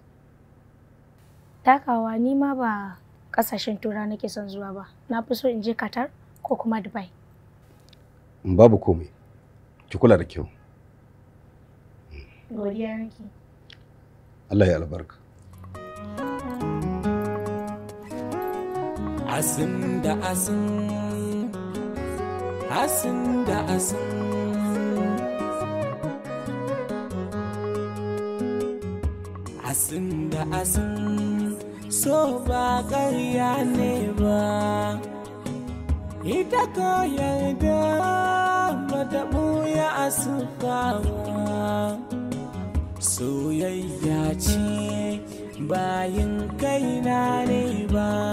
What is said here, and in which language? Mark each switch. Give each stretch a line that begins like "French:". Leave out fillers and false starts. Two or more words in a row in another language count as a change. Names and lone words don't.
Hausa: Takawa ni ma ba kasashen Turai nake son zuwa ba. Na fi so in je Qatar ko kuma Dubai. Babu komai. Ki kula da kyau. Godiya nake. Allah ya albarka. Asin da asin. Asin da asin. Asin da asin. So ba ƙarya ne ba. Ita ko yarda mata ɓuya a sufa ba. Soyayya ce bayin kaina ne ba.